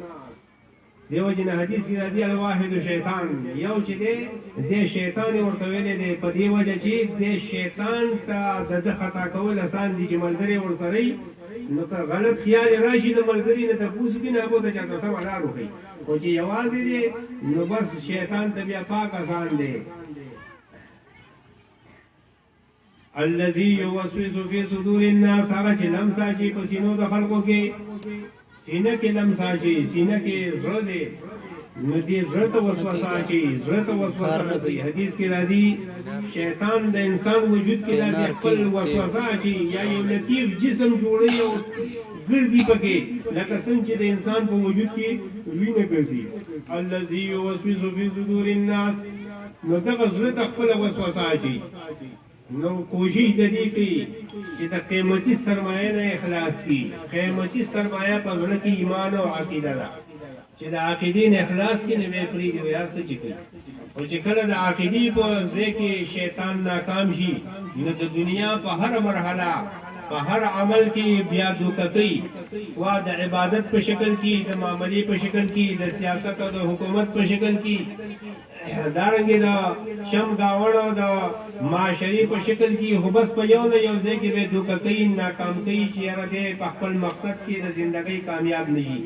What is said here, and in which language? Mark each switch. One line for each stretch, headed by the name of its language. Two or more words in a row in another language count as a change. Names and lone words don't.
Pashto: دیو جن حدیث کی راځي الواحد شیطان یو چې دې شیطان ورته ویلې دې په دی وجه چې دې شیطان ته د خطا کول آسان دي چې ملګری ورسره نو که غلط خیال راشي د ملګری نه تاسو کې نه بوته چې تاسو ولاړ وي او چې یوازې دې نو بس شیطان ته بیا پاک آسان دی
Arabic: الذي يوسوس في صدور الناس
Pashto: هغه چې لمسا چې په سینو د خلکو کې سینه کې لمسا چې سینه کې زړه دی نو دې زړه ته وسوسه اچي، زړه ته وسوسه رسوي. حدیث کې راځي شیطان د انسان وجود کې داسې خپل وسوسه اچي یا یو لطیف جسم جوړوي او ګرځي پکې لکه څنګه چې د انسان په وجود کې وینه ګرځي.
Arabic: الذي يوسوس في صدور الناس،
Pashto: نو دغه زړه ته خپله وسوسه اچي. نو کوشش د دې کوي چې د قیمتي سرمایه نه اخلاص کړي. قیمتي سرمایه په زړه کې ایمان او عقیده ده، چې د عقیدې نه اخلاص کړي نو بیا پرېږدي وایي هر څه چې کوي. او چې کله د عقیدې په ځای کې شیطان ناکام شي نو د دنیا په هر مرحله په هر عمل کې بیا دوکه کوي، وا د عبادت په شکل کې، د معاملې په شکل کې، د سیاست او د حکومت په شکل کې، دارنګې د شم گاوړ او د معاشري په شکل کې، خو بس په یو نه یو ځای کې به دوکه کوي، ناکام کوي چې یاره دی په خپل مقصد کې د زندګۍ کامیاب نه شي.